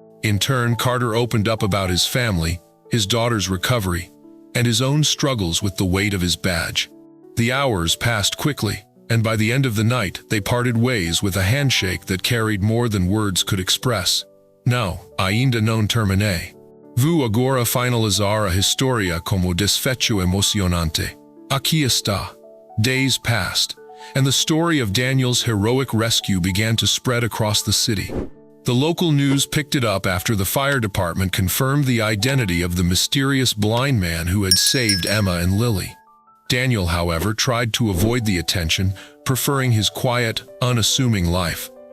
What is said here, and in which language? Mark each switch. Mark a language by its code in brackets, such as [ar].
[en] In turn, Carter opened up about his family, his daughter's recovery, and his own struggles with the weight of his badge. The hours passed quickly, and by the end of the night, they parted ways with a handshake that carried more than words could express. [pt] "Não, ainda não terminei. Vou agora finalizar a história como desfecho emocionante. Aqui está." [en] Days passed, and the story of Daniel's heroic rescue began to spread across the city. The local news picked it up after the fire department confirmed the identity of the mysterious blind man who had saved Emma and Lily. Daniel, however, tried to avoid the attention, preferring his quiet, unassuming life.